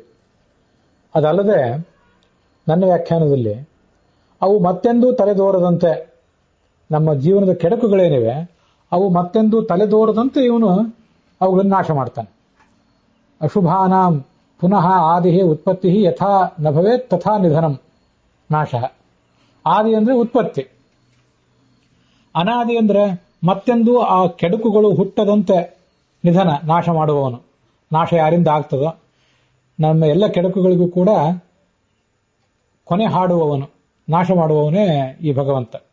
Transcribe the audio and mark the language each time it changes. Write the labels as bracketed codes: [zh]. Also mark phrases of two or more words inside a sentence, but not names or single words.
[kn] ಅದಲ್ಲದೆ ನನ್ನ ವ್ಯಾಖ್ಯಾನದಲ್ಲಿ ಅವು ಮತ್ತೆಂದೂ ತಲೆದೋರದಂತೆ, ನಮ್ಮ ಜೀವನದ ಕೆಡಕುಗಳೇನಿವೆ ಅವು ಮತ್ತೆಂದೂ ತಲೆದೋರದಂತೆ ಇವನು ಅವುಗಳನ್ನು ನಾಶ ಮಾಡ್ತಾನೆ. [sa] ಅಶುಭಾನಾಂ ಪುನಃ ಆದಿ ಉತ್ಪತ್ತಿ ಯಥಾ ನ ಭವೇತ್ ತಥಾ ನಿಧನಂ ನಾಶ. [kn] ಆದಿ ಅಂದ್ರೆ ಉತ್ಪತ್ತಿ, ಅನಾದಿ ಅಂದ್ರೆ ಮತ್ತೆಂದೂ ಆ ಕೆಡುಕುಗಳು ಹುಟ್ಟದಂತೆ ನಿಧನ, ನಾಶ ಮಾಡುವವನು. ನಾಶ ಯಾರಿಂದ ಆಗ್ತದೋ ನಮ್ಮ ಎಲ್ಲ ಕೆಡುಕುಗಳಿಗೂ ಕೂಡ ಕೊನೆ ಹಾಡುವವನು, ನಾಶ ಮಾಡುವವನೇ ಈ ಭಗವಂತ.